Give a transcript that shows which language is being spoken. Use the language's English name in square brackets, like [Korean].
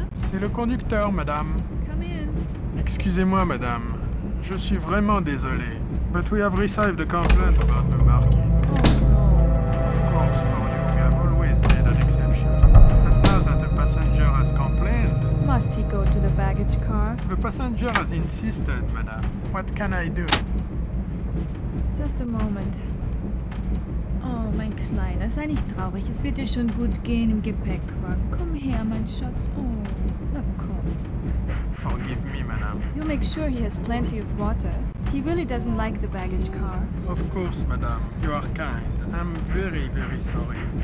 [French] C'est le conducteur, madame. [English] Come in. [French] Excusez-moi, madame. Je suis vraiment désolé. [English] But we have received a complaint about the marquee. Of course, for you, we have always made an exception. And now that the passenger has complained... Must he go to the baggage car? The passenger has insisted, madame. What can I do? Just a moment. [German] Oh, mein Kleiner, sei nicht traurig. Es wird dir schon gut gehen im Gepäckwagen. Komm her, mein Schatz. Oh, na komm. [English] Forgive me, madame. You make sure he has plenty of water. He really doesn't like the baggage car. Of course, madame. You are kind. I'm very, very sorry.